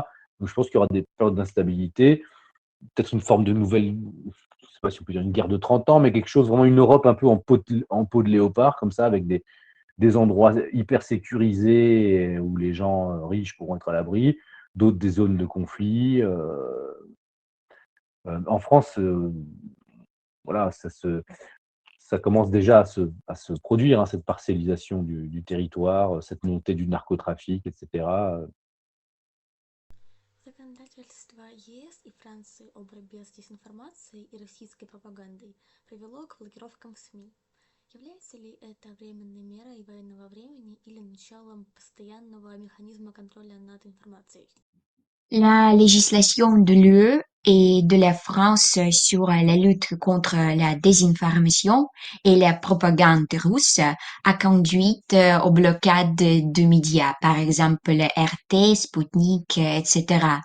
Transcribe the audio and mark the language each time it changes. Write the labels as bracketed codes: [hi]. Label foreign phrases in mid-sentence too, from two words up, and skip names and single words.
[fr] Donc, je pense qu'il y aura des périodes d'instabilité, peut-être une forme de nouvelle, je ne sais pas si on peut dire une guerre de 30 ans, mais quelque chose, vraiment une Europe un peu en peau de léopard, comme ça, avec des endroits hyper sécurisés où les gens riches pourront être à l'abri, d'autres des zones de conflit. En France, voilà, ça commence déjà à se produire, hein, cette parcellisation du territoire, cette montée du narcotrafic, etc. [ru] Законодательство ЕС и Франции о борьбе с дезинформацией и российской пропагандой привело к блокировкам в СМИ. Является ли это временной мерой военного времени или началом постоянного механизма контроля над информацией? [fr] La législation de l'UE et de la France sur la lutte contre la désinformation et la propagande russe a conduit aux blocades de médias, par exemple RT, Sputnik, etc.